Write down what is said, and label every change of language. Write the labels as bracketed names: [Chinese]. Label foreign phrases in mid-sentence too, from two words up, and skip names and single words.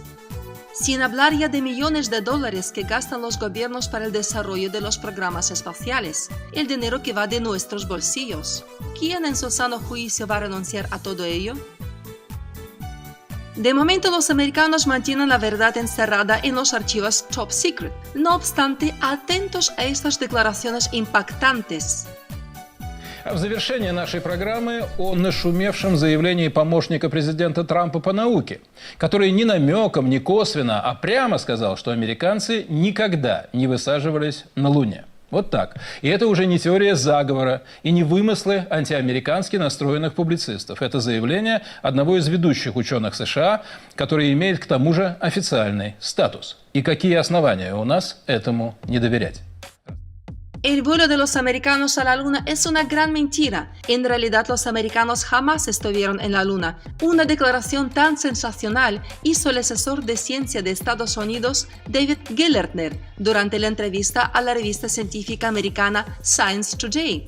[Spanish] Sin hablar ya de millones de dólares que gastan los gobiernos para el desarrollo de los programas espaciales, el dinero que va de nuestros bolsillos. ¿Quién en su sano juicio va a renunciar a todo ello? De momento, los americanos mantienen la verdad encerrada en los archivos top secret. No obstante, atentos a estas declaraciones impactantes. [Russian] В завершение нашей программы о нашумевшем заявлении помощника президента Трампа по науке, который ни намеком, ни косвенно, а прямо сказал, что американцы никогда не высаживались на Луне. Вот так. И это уже не теория заговора и не вымыслы антиамерикански настроенных публицистов. Это заявление одного из ведущих ученых США, который имеет к тому же официальный статус. И какие основания у нас этому не доверять? [Spanish] El vuelo de los americanos a la Luna es una gran mentira. En realidad, los americanos jamás estuvieron en la Luna. Una declaración tan sensacional hizo el asesor de ciencia de Estados Unidos, David Gellertner, durante la entrevista a la revista científica americana Science Today.